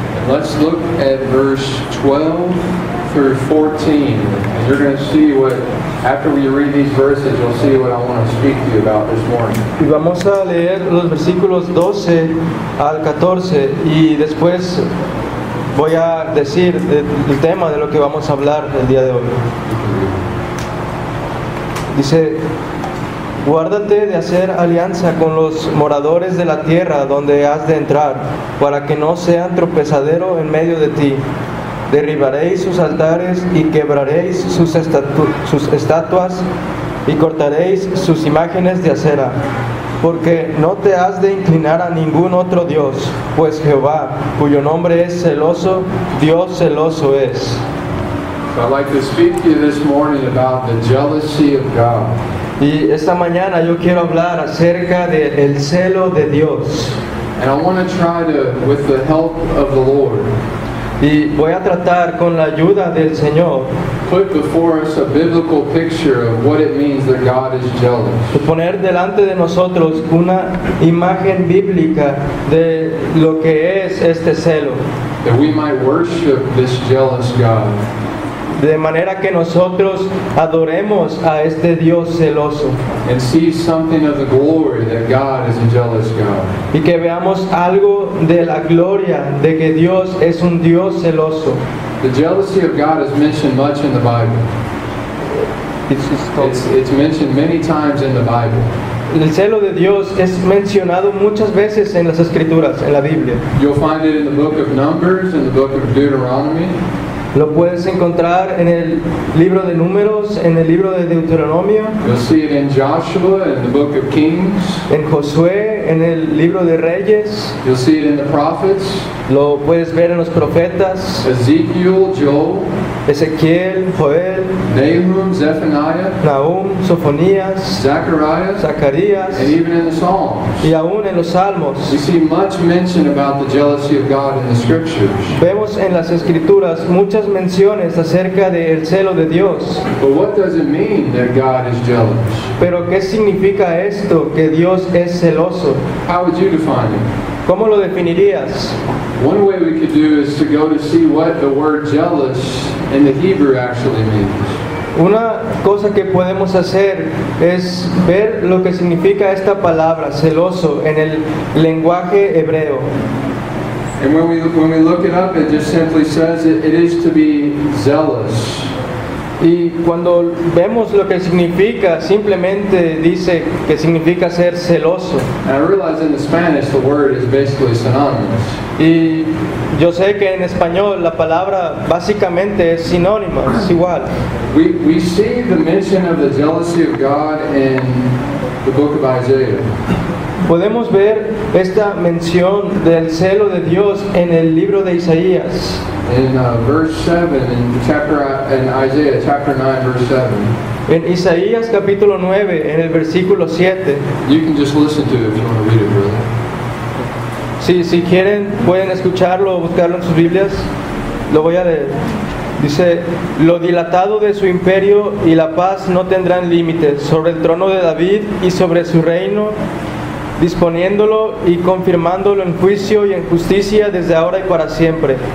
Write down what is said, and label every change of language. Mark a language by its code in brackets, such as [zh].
[en] Let's look at verse 12 through 14. And you're going to see what, after we read these verses, you'll see what I want to speak to you about this morning. [es] Y vamos a leer los versículos 12 al 14 y después voy a decir el tema de lo que vamos a hablar el día de hoy. Dice: guárdate de hacer alianza con los moradores de la tierra donde has de entrar, para que no sean tropezadero en medio de ti. Derribaréis sus altares y quebraréis sus estatuas y cortaréis sus imágenes de acera, porque no te has de inclinar a ningún otro Dios, pues Jehová, cuyo nombre es celoso, Dios celoso es. [en] So I'd like to speak to you this morning about the jealousy of God. [es] Y esta mañana yo quiero hablar acerca del celo de Dios. [en] And I want to try to, with the help of the Lord, [es] Y voy a tratar con la ayuda del Señor [en] put before us a biblical picture of what it means that God is jealous. [es] de poner delante de nosotros una imagen bíblica de lo que es este celo, [en] That we might worship this jealous God. [es] de manera que nosotros adoremos a este Dios celoso [en] And see something of the glory that God is a jealous God. [es] y que veamos algo de la gloria de que Dios es un Dios celoso. [en] The jealousy of God is mentioned much in the Bible. It's mentioned many times in the Bible. [es] El celo de Dios es mencionado muchas veces en las Escrituras, en la Biblia. [en] You'll find it in the book of Numbers, in the book of Deuteronomy. [es] Lo puedes encontrar en el libro de Números, en el libro de Deuteronomio, [en] You'll see it in Joshua, in the book of Kings. [es] en Josué, en el libro de Reyes. [en] You'll see it in the prophets, [es] Lo puedes ver en los profetas, [en] Ezekiel, Joel, [es] Ezequiel, Joel, [en] Nahum, Zephaniah, [es] Nahum, Sofonías, [en] Zechariah, [es] Zacarías [en] and even in the Psalms. [es] y aún en los Salmos. [en] We see much mention about the jealousy of God in the Scriptures. [es] Vemos en las Escrituras muchas menciones acerca del celo de Dios. [en] But what does it mean that God is jealous? [es] Pero ¿qué significa esto, que Dios es celoso? [en] How would you define it? [es] ¿Cómo lo definirías? [en] One way we could do is to go to see what the word jealous in the Hebrew actually means. [es] Una cosa que podemos hacer es ver lo que significa esta palabra, celoso, en el lenguaje hebreo. [en] And when we look it up, it just simply says it is to be zealous. [es] Y cuando vemos lo que significa, simplemente dice que significa ser celoso. [en] And I realize in the Spanish the word is basically synonymous. [es] Y yo sé que en español la palabra básicamente es sinónima, es igual. [en] We see the mention of the jealousy of God in the book of Isaiah. [es] Podemos ver esta mención del celo de Dios en el libro de Isaías. [en] In verse 7, in Isaiah chapter 9, verse 7. [es] En Isaías capítulo 9, en el versículo 7. [en] You can just listen to it if you want to read it, brother. [es] Si quieren, pueden escucharlo o buscarlo en sus Biblias. Lo voy a leer. Dice: lo dilatado de su imperio y la paz no tendrán límites sobre el trono de David y sobre su reino, disponiéndolo y confirmándolo en juicio y en justicia desde ahora y para siempre.